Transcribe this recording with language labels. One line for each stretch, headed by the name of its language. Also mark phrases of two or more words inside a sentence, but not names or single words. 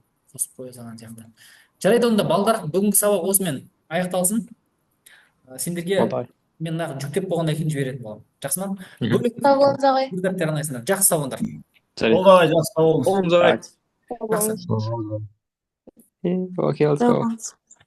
Kazakh: Қосып қоя салған сияқты. Жарайды, онда балдар, бүгінгі сабақ осымен аяқталсын. Сендерге Алдай. мен мына жүктеп болғаннан кейін жіберетін боламын. Жақсы ма? Мгм. Бөлек Сау болыңыз ағай. дәптер арнайсыңдар. Жақсы, сау болыңдар. Жарайды. Ой, жақсы сау болыңыз. Оғым жарайды. Жақсы.
English: Okay, let's go.
Kazakh: Сау болыңыз.